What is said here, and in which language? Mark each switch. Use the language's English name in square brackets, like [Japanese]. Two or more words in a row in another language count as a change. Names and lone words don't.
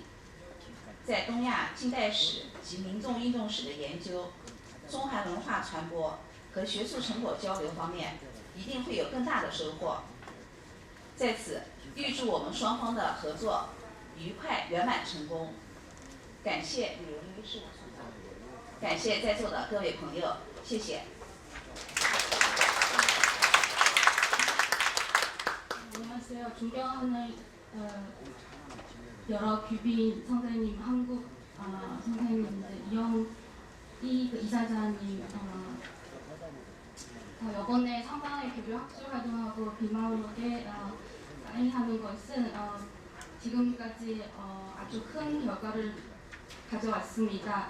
[Chinese] 在东亚近代史及民众运动史的研究、中韩文化传播和学术成果交流方面，一定会有更大的收获。在此，预祝我们双方的合作愉快圆满成功。感谢吕荣女士，感谢在座的各位朋友，谢谢。 [Korean] 안녕하세요. 존경하는 여러 귀빈 선생님, 한국 선생님들, 이영희 이사장님, 이번에 상당히 교류 학술 활동하고 비마울게 사인하는 것은 지금까지 아주 큰 결과를 가져왔습니다.